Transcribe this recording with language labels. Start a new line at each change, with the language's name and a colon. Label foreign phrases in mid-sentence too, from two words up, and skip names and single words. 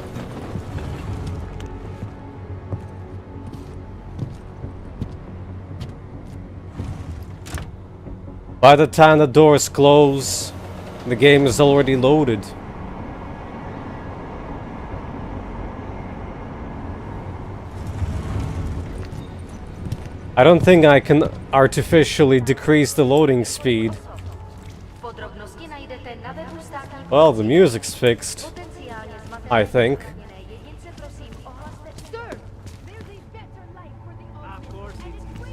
English: By the time the doors close, the game is already loaded. I don't think I can artificially decrease the loading speed.
Czech: Podrobnosti najdete na webu státní
English: Well, the music's fixed,
Czech: potenciálně zmatené
English: I think.
Czech: zraněné jedince, prosím, ohlaste.
English: Sir, there's a better life for the Of course, and it's free.